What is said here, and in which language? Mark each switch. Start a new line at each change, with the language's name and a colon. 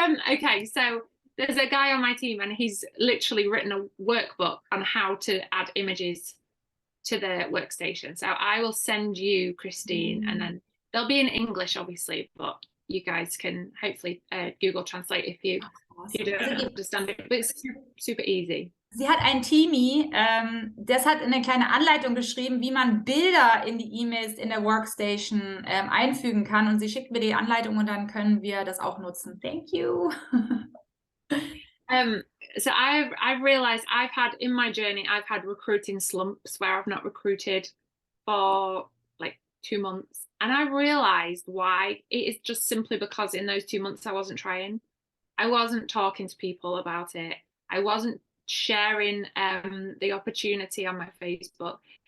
English: Okay, so there's a guy on my team and he's literally written a workbook on how to add images to the workstation. So I will send you, Christine, and then they'll be in English, obviously, but you guys can hopefully Google Translate if you don't understand it. But it's super easy.
German: Sie hat ein Teamie, das hat eine kleine Anleitung geschrieben, wie man Bilder in die E-Mails in der Workstation einfügen kann. Und sie schickt mir die Anleitung und dann können wir das auch nutzen.
English: Thank you. So I've realized in my journey, I've had recruiting slumps where I've not recruited for like 2 months. And I realized why. It is just simply because in those 2 months I wasn't trying. I wasn't talking to people about it. I wasn't sharing the opportunity on my Facebook.